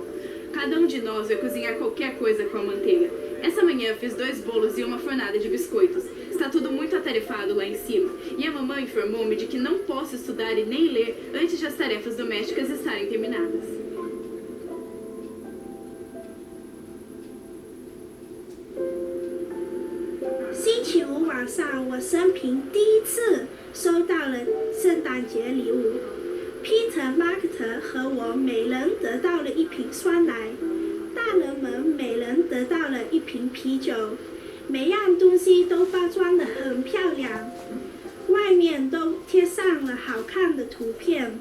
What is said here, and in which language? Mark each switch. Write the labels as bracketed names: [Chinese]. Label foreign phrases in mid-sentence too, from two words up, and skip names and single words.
[Portuguese] Cada um de nós vai cozinhar qualquer coisa com a manteiga. Essa manhã fiz 2 bolos e uma fornada de biscoitos. Está tudo muito atarefado lá em cima. E a mamãe informou-me de que não posso estudar e nem ler antes de as tarefas domésticas estarem terminadas. [Chinese] 星期五晚上，我生平第一次收到了圣诞节礼物。Peter、马克特和我每人得到了一瓶酸奶，大人们每人得到了一瓶啤酒，每样东西都包装得很漂亮，外面都贴上了好看的图片。